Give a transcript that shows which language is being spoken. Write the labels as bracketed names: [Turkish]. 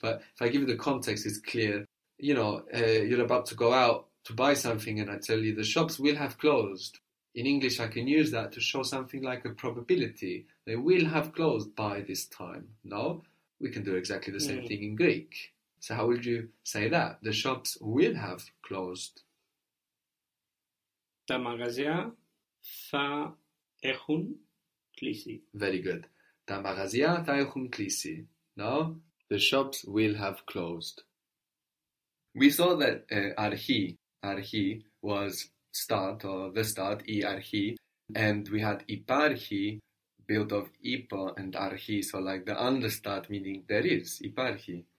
[English] But if I give you the context, it's clear. You know, you're about to go out to buy something and I tell you the shops will have closed. In English, I can use that to show something like a probability. They will have closed by this time. No? We can do exactly the same thing in Greek. So how would you say that? The shops will have closed. [Greek] Τα μαγαζιά θα έχουν κλείσει. [English] Very good. [Greek] Τα μαγαζιά θα έχουν κλείσει. [English] No? The shops will have closed. We saw that αρχή was start or the start, η αρχή, and we had υπάρχει built of υπό and αρχή, so like the understart meaning there is, υπάρχει.